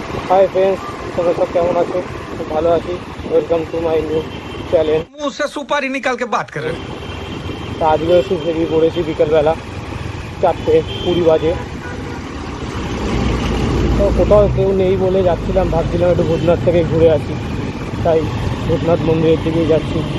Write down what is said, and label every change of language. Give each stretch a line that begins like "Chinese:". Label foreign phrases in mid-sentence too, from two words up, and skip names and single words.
English: Hi friends,
Bangla: তোমরা সব কেমন আছো? খুব ভালো আছি।
English: Welcome to my new channel.
Hindi: मुंह से सुपारी निकाल के बात कर रहे हो।
Bangla: তা আজকে একটু বেরিয়ে পড়েছি বিকেলবেলা 4:20 বাজে। তো কোথাও কেউ নেই বলে যাচ্ছিলাম, ভাবছিলাম একটু ভূতনাথ থেকে ঘুরে আসি, তাই ভূতনাথ মন্দিরের দিকেই যাচ্ছি।